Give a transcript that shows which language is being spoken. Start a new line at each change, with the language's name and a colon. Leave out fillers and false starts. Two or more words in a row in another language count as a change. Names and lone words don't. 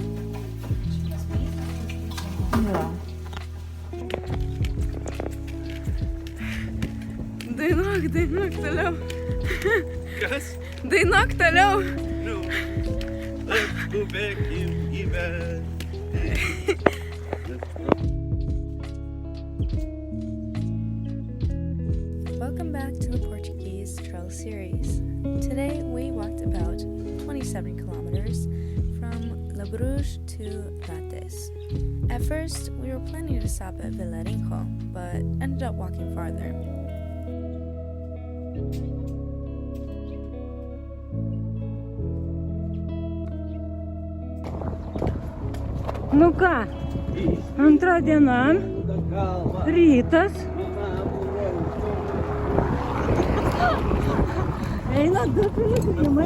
Lithuanian: Ja. Dainuok toliau. Kas? Dainuok toliau. Nu, skubėkim gyventi.
English: Welcome back to the Portuguese trail series. Today we walked about 27 kilometers from La Bruges to Rates. At first, we were planning to stop at Vilarinho, but ended up walking farther.
Lithuanian: Nu ką, antra diena, rytas. Eina du piligrimai.